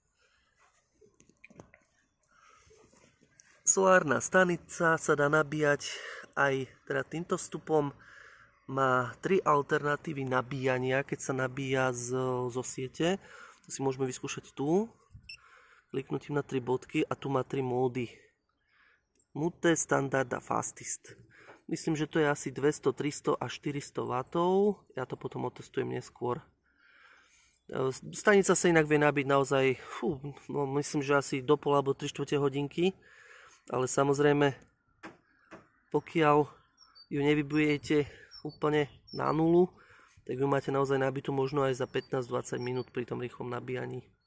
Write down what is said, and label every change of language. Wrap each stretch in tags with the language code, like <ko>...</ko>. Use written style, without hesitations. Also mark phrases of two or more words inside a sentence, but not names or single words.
<sk>Solárna stanica sa dá nabíjať aj teda týmto vstupom. Má 3 alternatívy nabíjania, keď sa nabíja zo siete. To si môžeme vyskúšať tu. Kliknutím na 3 bodky a tu má 3 módy. Mute, standard a fastest. Myslím, že to je asi 200, 300 a 400 W. Ja to potom otestujem neskôr. Stanica sa inak vie nabiť naozaj, myslím, že asi do pol alebo 3/4 hodinky. Ale samozrejme, pokiaľ ju nevybujete úplne na nulu, tak ju máte naozaj nabitú možno aj za 15-20 minút pri tom rýchlom nabíjaní.</sk>